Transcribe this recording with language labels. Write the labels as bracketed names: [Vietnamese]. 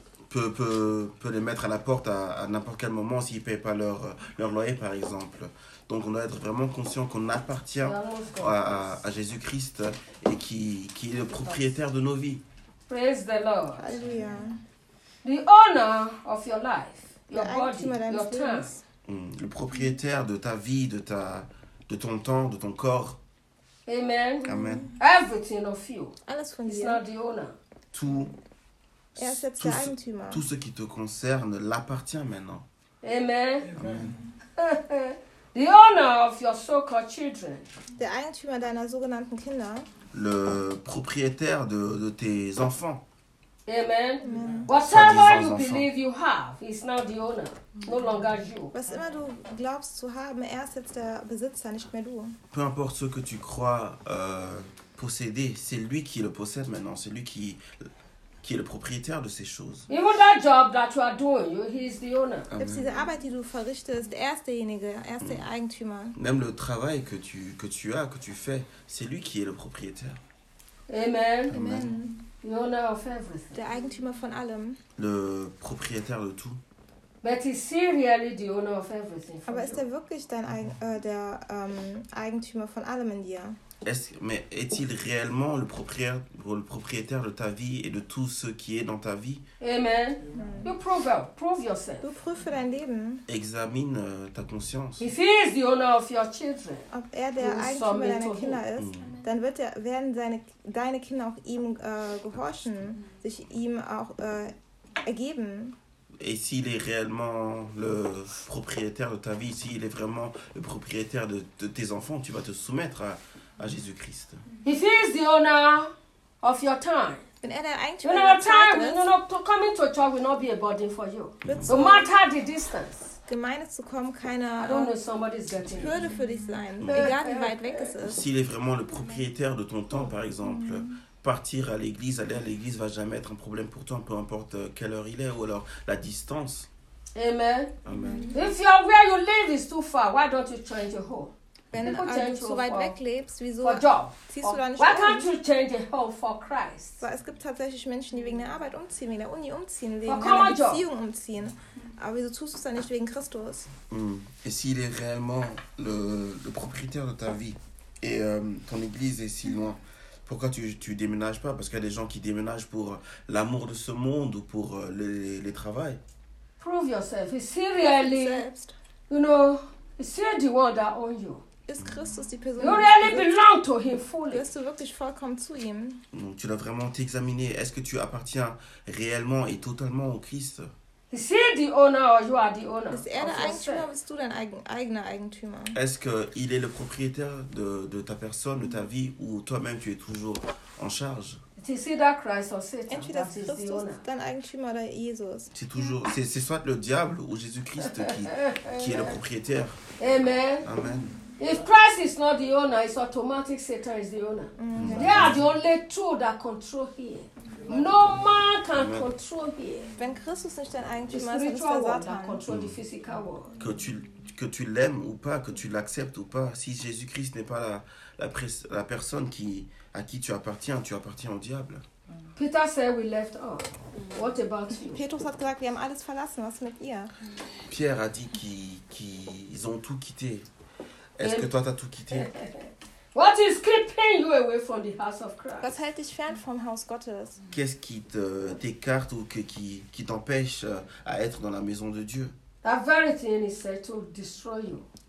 [French] peut les mettre à la porte à n'importe quel moment s'ils ne payent pas leur loyer, par exemple. Donc, on doit être vraiment conscient qu'on appartient à Jésus-Christ et qui est le propriétaire de nos vies. [English] Praise the Lord. Hallelujah. The owner of your life, your body, your time. [French] Le propriétaire de ta vie, de ton temps, de ton corps. Amen. Amen. [English] Everything of you is not the owner. [French] Tout. Et accepte ça, Eigentümer. Tout ce qui te concerne l'appartient maintenant. Amen. Amen. [English] The owner of your so-called children. [German] Der Eigentümer deiner sogenannten Kinder. [French] Le propriétaire de tes enfants. Amen. [English] Whatever you believe you have is now the owner, no longer you. [German] Was immer du glaubst zu haben, er ist jetzt der Besitzer, nicht mehr du. [French] Peu importe ce que tu crois posséder, c'est lui qui le possède maintenant, c'est lui qui est le propriétaire de ces choses. [English] Even that job that you are doing, he is the owner. [German] Selbst diese Arbeit, die du verrichtest, er ist derjenige, er ist der Eigentümer. [French] Même le travail que tu as, que tu fais, c'est lui qui est le propriétaire. Amen. Amen. [English] The owner of everything. [German] Der Eigentümer von allem. [French] Le propriétaire de tout. [English] But is he really the owner of everything? [German] Aber ist er wirklich dein der Eigentümer von allem in dir? [French] Est-il réellement le propriétaire de ta vie et de tout ce qui est dans ta vie? [English] Amen. Amen. Prove yourself. [German] Du prüfe dein Leben. [French] Examine ta conscience. [English] If he is the owner of your children, [German] ob er der Eigentümer deiner Kinder ist, dann wird er werden deine Kinder auch ihm gehorchen, sich ihm auch ergeben. [French] Et s'il est réellement le propriétaire de ta vie, s'il est vraiment le propriétaire de tes enfants, tu vas te soumettre à Jésus-Christ. [English] If he is the owner of your time, then your time, coming to church will not be a burden for you. No matter the distance. [German] Gemeinde zu kommen, keine Hürde für dich sein, egal wie weit weg es ist. [French] S'il est vraiment le propriétaire de ton temps, par exemple, partir à l'église, aller à l'église, va jamais être un problème pour toi, peu importe quelle heure il est ou alors la distance. Amen. Amen. [English] If your where you live is too far, why don't you change your home? [German] Wenn du so weit weg lebst, wieso ziehst du da nicht um? [English] Why can't you change your home for Christ? [German] Weil es gibt tatsächlich Menschen, die wegen der Arbeit umziehen, wegen der Uni umziehen, wegen einer Beziehung umziehen. Aber wieso tust du es dann nicht wegen Christus? [French] Et s'il est réellement le propriétaire de ta vie et ton église est si loin, pourquoi tu déménages pas? Parce qu'il y a des gens qui déménagent pour l'amour de ce monde ou pour les travail. [English] Prove yourself. Is he really, you know, is he the one that owns you? [German] Ist Christus die Person? [English] You really belong to him fully. [German] Bist du wirklich vollkommen zu ihm? [French] Tu dois vraiment t'examiner. Est-ce que tu appartiens réellement et totalement au Christ? [English] Is he the owner or you are the owner? [German] Ist er der Eigentümer oder bist du dein eigener Eigentümer? [French] Est-ce qu'il est le propriétaire de ta personne, de ta vie ou toi-même tu es toujours en charge? [English] Is he that Christ or Satan? [German] Entweder ist Christus dein Eigentümer oder Jesus? [French] C'est toujours, c'est soit le diable ou Jésus-Christ qui est le propriétaire. Amen. Amen. [English] If Christ is not the owner, it's automatic Satan is the owner. Mm-hmm. They are the only two that control here. No man can control here. [German] Wenn Christus nicht dein Eigentümer ist, dann ist der Satan. [English] Control the physical world. [French] Que tu l'aimes ou pas, que tu l'acceptes ou pas, si Jésus-Christ n'est pas la personne à qui tu appartiens au diable. [English] Peter said we left all. What about you? [German] Petrus hat gesagt, wir haben alles verlassen. Was mit ihr? [French] Pierre a dit qu'ils ont tout quitté. Est-ce que toi t'as tout quitté? [English] What is keeping you away from the house of Christ? [German] Was hält dich fern vom Haus Gottes? [French] Qu'est-ce qui t'écarte ou qui t'empêche à être dans la maison de Dieu? [English] That very thing is said to destroy you.